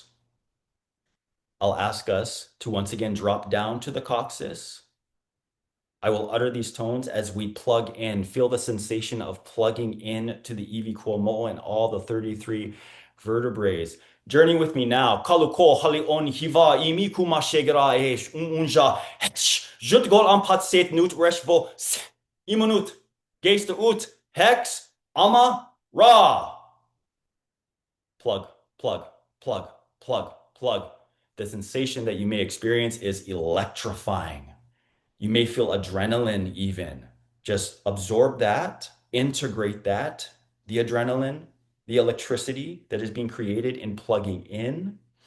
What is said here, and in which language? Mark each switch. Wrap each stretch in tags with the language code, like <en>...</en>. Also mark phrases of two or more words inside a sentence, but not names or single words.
<en>I'll ask us to once again drop down to the coccyx. I will utter these tones as we plug in. Feel the sensation of plugging in to the Iwi Kuomo and all the 33 vertebrae. Journey with me now. Kaluko halion hiva imi kuma shegera esh unja hex jut gol ampat set nut reshvo imunut geiste ut hex ama ra. Plug, plug, plug, plug, plug. The sensation that you may experience is electrifying. You may feel adrenaline even. Just absorb that, integrate that, the adrenaline, the electricity that is being created in plugging in.</en>